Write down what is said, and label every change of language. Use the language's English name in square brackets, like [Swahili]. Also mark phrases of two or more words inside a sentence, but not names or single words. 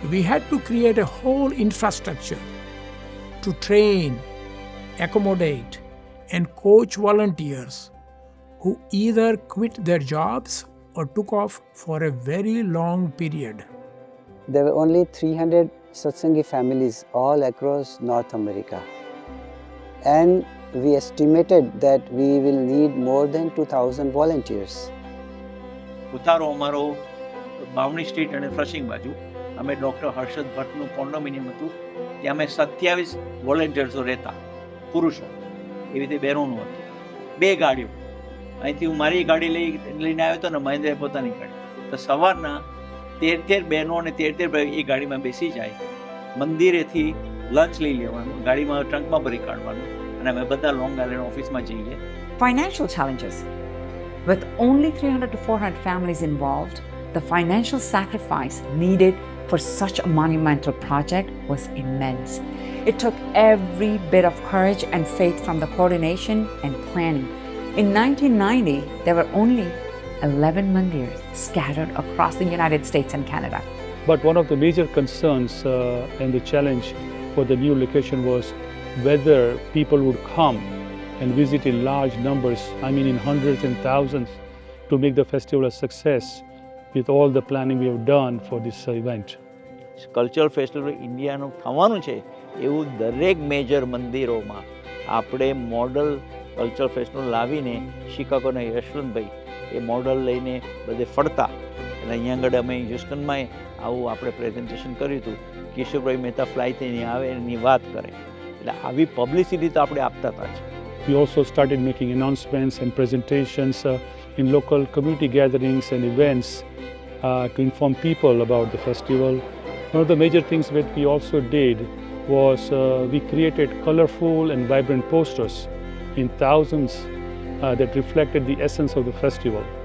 [English] We had to create a whole infrastructure to train, accommodate, and coach volunteers who either quit their jobs or took off for a very long period. There were only 300 Satsangi families all across North America. And we estimated that we will need more than 2,000 volunteers. [Gujarati] ઉતારો અમારો બાવણી સ્ટ્રીટ અને ફ્લશિંગ બાજુ અમે ડૉક્ટર હર્ષદ ભટ્ટનું કોન્ડોમિનિયમ હતું ત્યાં અમે 27 વોલેન્ટિયર્સો રહેતા પુરુષો એવી રીતે બહેનોનું હતું 2 ગાડીઓ અહીંથી હું મારી ગાડી લઈને આવ્યો હતો ને મહેન્દ્રે પોતાની ગાડી તો સવારના 13 બહેનો અને 13 ભાઈ એ ગાડીમાં બેસી જાય મંદિરેથી લંચ લઈ લેવાનું ગાડીમાં ટ્રંકમાં ભરી કાઢવાનું અને અમે બધા લોંગ આઇલેન્ડ ઓફિસમાં જઈએ. [English] Financial challenges. With only 300 to 400 families involved, the financial sacrifice needed for such a monumental project was immense. It took every bit of courage and faith from the coordination and planning. In 1990, there were only 11 mandirs scattered across the United States and Canada. But one of the major concerns and the challenge for the new location was whether people would come and visit in large numbers, I mean in hundreds and thousands, to make the festival a success with all the planning we have done for this event. cultural festival [Gujarati] ઇન્ડિયાનું થવાનું છે એવું દરેક મેજર મંદિરોમાં આપણે [English] model cultural festival [Gujarati] લાવીને શિકાગોના યશવંતભાઈ એ મોડલ લઈને બધે ફરતા એટલે અહીંયા આગળ અમે હ્યુસ્ટનમાં આવું આપણે પ્રેઝન્ટેશન કર્યું હતું કિશોરભાઈ મહેતા ફ્લાઇટ એની આવે એની વાત કરે એટલે આવી પબ્લિસિટી તો આપણે આપતા હતા જ. [English] We also started making announcements and presentations in local community gatherings and events to inform people about the festival. One of the major things that we also did was we created colorful and vibrant posters in thousands that reflected the essence of the festival.